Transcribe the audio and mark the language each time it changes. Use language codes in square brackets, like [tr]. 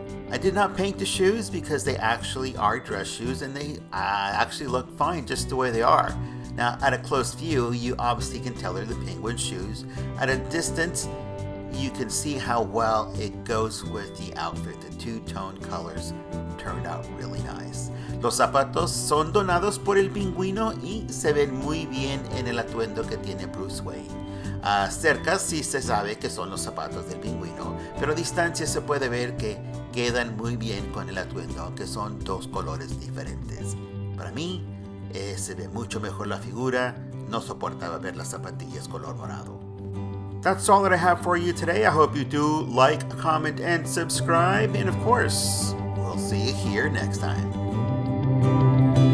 [en] I did not paint the shoes because they actually are dress shoes and they actually look fine just the way they are. Now, at a close view, you obviously can tell they're the penguin shoes. At a distance, you can see how well it goes with the outfit. The two-tone colors turned out really nice. [es] Los zapatos son donados por el pingüino y se ven muy bien en el atuendo que tiene Bruce Wayne. Cerca sí se sabe que son los zapatos del pingüino, pero a distancia se puede ver que quedan muy bien con el atuendo, aunque son dos colores diferentes. Para mí, se ve mucho mejor la figura, no soportaba ver las zapatillas color morado. [en] That's all that I have for you today. I hope you do like, comment, and subscribe. And of course, we'll see you here next time.